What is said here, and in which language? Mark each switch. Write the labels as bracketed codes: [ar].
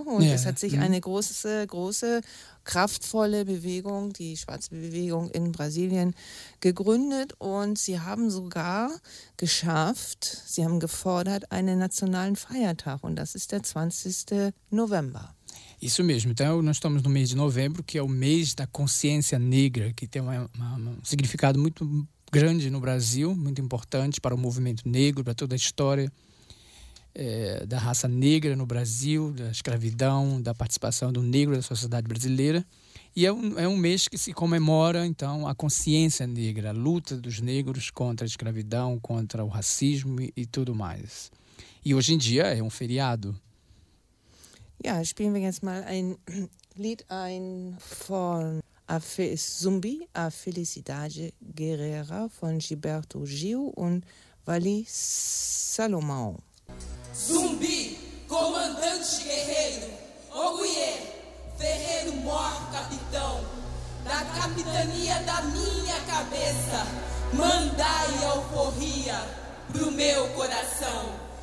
[de] Und es hat sich eine große, große, kraftvolle Bewegung, die Schwarze Bewegung in Brasilien, gegründet. Und sie haben sogar geschafft, sie haben gefordert, einen nationalen Feiertag. Und das ist der 20. November. [pt] Isso mesmo. Então, nós estamos no mês de novembro, que é o mês da consciência negra, que tem um significado muito grande no Brasil, muito importante para o movimento negro, para toda a história da raça negra no Brasil, da escravidão, da participação do negro na sociedade brasileira. E é um mês que se comemora, então, a consciência negra, a luta dos negros contra a escravidão, contra o racismo e tudo mais. E hoje em dia é um feriado. [de] Ja, spielen wir jetzt mal ein Lied ein von Zumbi, A Felicidade Guerreira von Gilberto Gil und Wally Salomão. [pt] Zumbi, comandante guerreiro, Oguiê, ferreiro mor capitão, da capitania da minha cabeça, mandai alforria pro meu coração.